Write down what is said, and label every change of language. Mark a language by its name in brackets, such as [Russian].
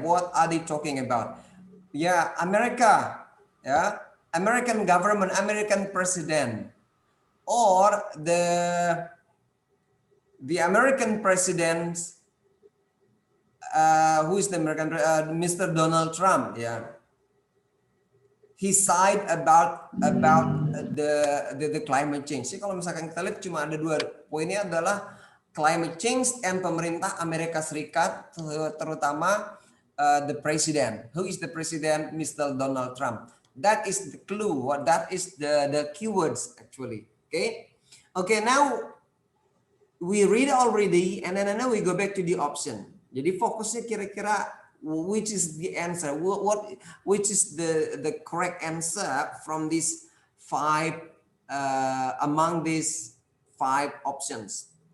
[English] What are they talking about? Yeah, America, yeah, American government, American president, or the American president, who is the American Mr. Donald Trump, yeah. He side about the climate change. [Indonesian] Jadi kalau misalkan kita lihat cuma ada dua poinnya adalah [English] climate change and [Indonesian] pemerintah Amerika Serikat, terutama [English] the president. Who is the president? Mr. Donald Trump. That is the clue. That is the keywords actually. Okay. Now we read already, and then now we go back to the option. [Indonesian] Jadi fokusnya kira-kira which is the answer? [English] Which is the correct answer from these five among these five options?